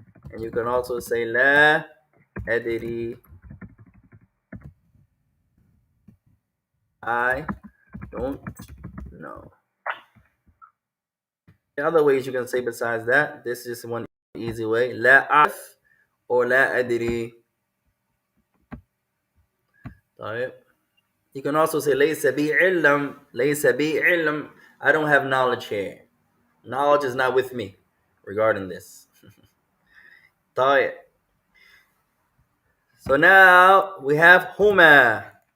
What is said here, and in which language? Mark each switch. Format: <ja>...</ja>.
<en>And you can also say</en> <ar>لا أدري.</ar> <en>I don't know. The other ways you can say besides that, this is one easy way.</en> <ar>لا أعرف or لا أدري. طيب.</ar> <en>You can also say</en> <ar>ليس بي علم. ليس بي علم.</ar> <en>I don't have knowledge here. Knowledge is not with me regarding this.</en> <ar>طيب.</ar> <en>So now we have هما.</en>